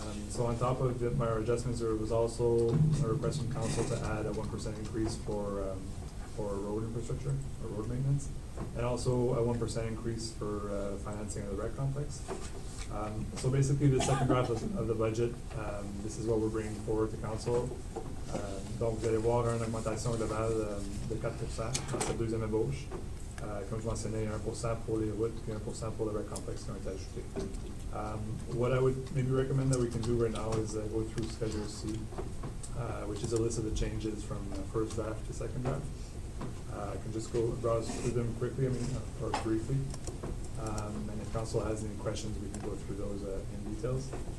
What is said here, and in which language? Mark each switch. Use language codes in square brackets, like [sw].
[en] So on top of the minor adjustments, there was also a request from council to add a 1% increase for road infrastructure, or road maintenance, and also a 1% increase for financing of the rec complex. So basically, the second draft of the budget, this is what we're bringing forward to council. [fr] Donc, vous allez voir une augmentation globale de 4% dans cette deuxième ébauche. Comme je mentionnais, 1% pour les routes et 1% pour le rec complex qui ont été ajoutés. [en] What I would maybe recommend that we can do right now is go through Schedule C, which is a list of the changes from first draft to second draft. I can just browse through them quickly, or briefly. And if council has any questions, we can go through those in details.